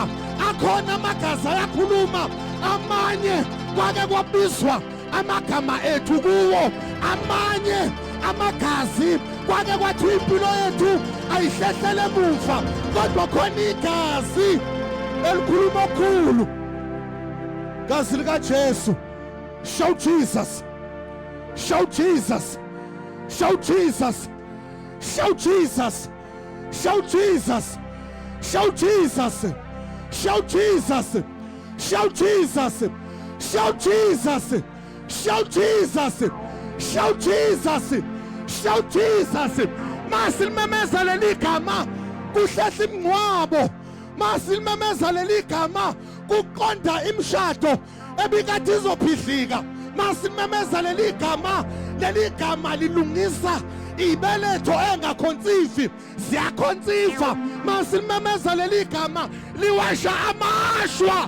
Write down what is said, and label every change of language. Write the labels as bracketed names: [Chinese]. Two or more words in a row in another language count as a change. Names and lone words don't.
[Zulu] Akhona amagazi ayakhuluma, amanye kwake kwabizwa amagama ethu kuwo, amanye amagazi kwake kwathiwa impilo yethu ayihlehlele emuva, kodwa khona igazi elikhuluma okukhulu, gazi likaJesu. [English] Shout Jesus, shout Jesus, shout Jesus, shout Jesus, shout Jesus, shout Jesus, shout Jesus, shout Jesus, shout Jesus, shout Jesus, shout Jesus, shout Jesus. [Zulu] Masilmemeza leli gama kuhlehla imngcwabo, masilmemeza leli gama kuqonda imshado ebikade izophihlika, masilmemeza leli gama lilungisa ibeletho engakhonsifi ziyakhonsifa, masilmemeza leli gama liwasha amashwa.